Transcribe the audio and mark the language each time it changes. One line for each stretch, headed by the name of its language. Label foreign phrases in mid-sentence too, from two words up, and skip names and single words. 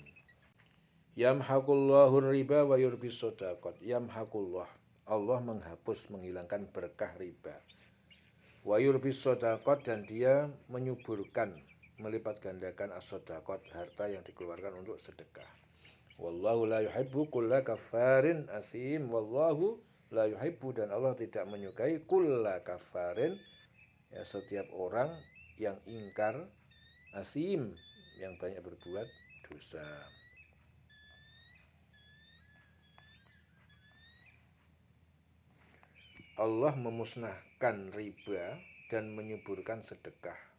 Arabic: Yamhaqullahu riba wa yurbis shadaqat. Yamhaqullah,
Indonesian: Allah menghapus, menghilangkan berkah riba.
Arabic: Wa yurbis shadaqat,
Indonesian: dan dia menyuburkan, melipat gandakan as-shadaqat, harta yang dikeluarkan untuk sedekah.
Arabic: Wallahu la yuhibbu kulla kafarin asim. Wallahu la yuhibbu,
Indonesian: dan Allah tidak menyukai
Arabic: kulla kafarin,
Indonesian: ya, setiap orang yang ingkar, asim, yang banyak berbuat dosa. Allah memusnahkan riba dan menyuburkan sedekah.